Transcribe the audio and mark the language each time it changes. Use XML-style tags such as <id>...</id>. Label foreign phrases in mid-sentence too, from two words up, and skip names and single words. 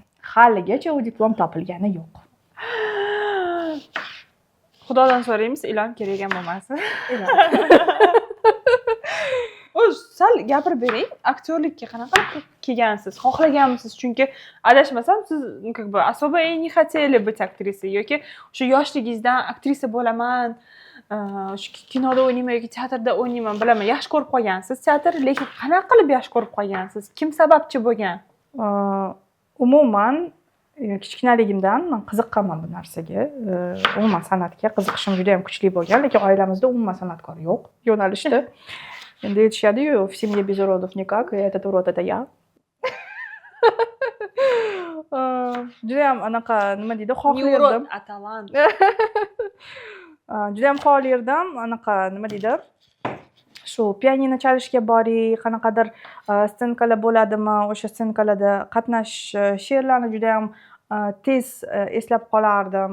<uz>Haligacha u diplom topilgani yo'q. Xudodan so'raymiz, ilon kerak ham bo'lmasin. O'z sal gapirib bering, aktyorlikka qanaqa kelgansiz, xohlaganmisiz? Chunki adashmasam siz</uz> <ru>как бы особо и не хотели быть актрисой</ru> <uz>yoki o'sha yoshligingizdan aktrisa bo'laman, shu kinoda o'ynayman yoki teatrda o'ynayman bilaman, yaxshi ko'rib qolgansiz teatr, lekin qanaqa qilib yaxshi ko'rib qolgansiz? Kim sababchi bo'lgan? Umuman kichkinaligimdan men qiziqqanman bu narsaga. Umuman san'atga qiziqishim juda ham kuchli bo'lgan, lekin oilamizda umuman san'atkor yo'q yo'nalishda. Endi aytishadi-yu,</uz> <ru>в семье без уродов никак, и этот урод это я.</ru> <uz>Juda ham anaqa nima deydi, xohlardim. Atalant. Juda ham xohlardim, anaqa nima deydi? Shu pianino chalishga boring, qanaqadir ssenkalar bo'ladimi, o'sha ssenkalarda qatnashish, she'rlarni juda ham tez eslab qolardim.</uz>